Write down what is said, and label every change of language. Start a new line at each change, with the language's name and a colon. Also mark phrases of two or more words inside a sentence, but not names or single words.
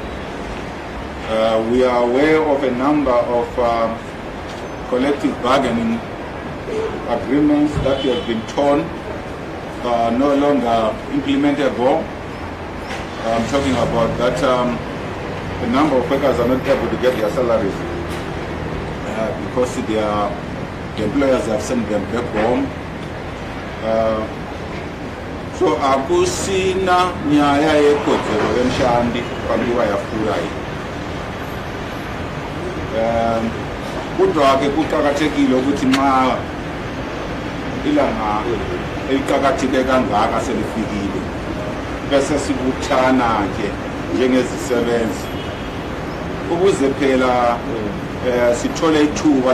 English: We are aware of a number of collective bargaining agreements that have been torn, no longer implementable. I'm talking about that a number of workers are not able to get their salaries because the employers have sent them back home.
Shona: So akusina nyaya yekodzero yemshandi panguva yafurayi.
North Ndebele: Kodwa ke kuqakathekile ukuthi nxa ilanga eliqakatheke kangaka selifikile bese sibuthana ke njengezisebenzi ukuze phela sithole ithuba